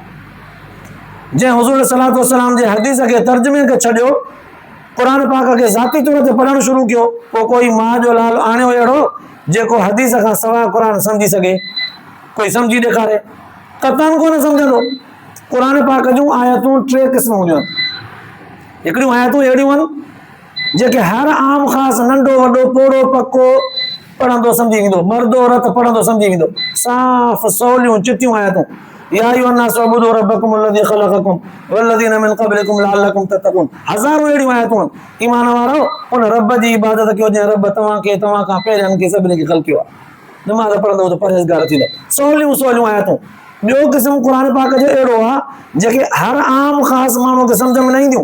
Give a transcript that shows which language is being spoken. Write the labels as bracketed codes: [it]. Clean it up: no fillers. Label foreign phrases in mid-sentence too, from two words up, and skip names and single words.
[sd] जंहिं हुज़ूर [ar] صلى الله عليه وسلم [sd] जे हदीस खे तर्जुमे खे छॾियो, क़ुर पाक खे ज़ाती तौर ते पढ़णु शुरू कयो, पोइ कोई माउ जो लाल आणियो अहिड़ो जेको हदीस खां सवाइ क़ुर समझी सघे, कोई समझी ॾेखारे, क़तन कोन सम्झंदो। क़ुर पाक जूं आयतूं 3 क़िस्म हूंदियूं आहिनि। हिकिड़ियूं आयतूं अहिड़ियूं आहिनि जेके हर आम ख़ासि नंढो वॾो पोड़ो पको पढ़ंदो सम्झी वेंदो, मर्दो औरत पढ़ंदो सम्झी वेंदो, साफ़ सवलियूं चिटियूं आयतूं। [ar] يا أيها الناس اعبدوا ربكم الذي خلقكم والذين من قبلكم لعلكم تتقون. [sd] हज़ारों अहिड़ियूं आयतूं आहिनि। ईमान वारो उन रब जी इबादत कयो जंहिं रब तव्हां खां पहिरियों खे सभिनी खे ख़लक़ियो आहे। निमाज़ पढ़ंदो त परहेज़गार थींदो। सवलियूं आयतूं। ॿियो क़िस्म क़ुर पाक जो अहिड़ो आहे जेके हर आम ख़ासि माण्हू खे सम्झ में न ईंदियूं।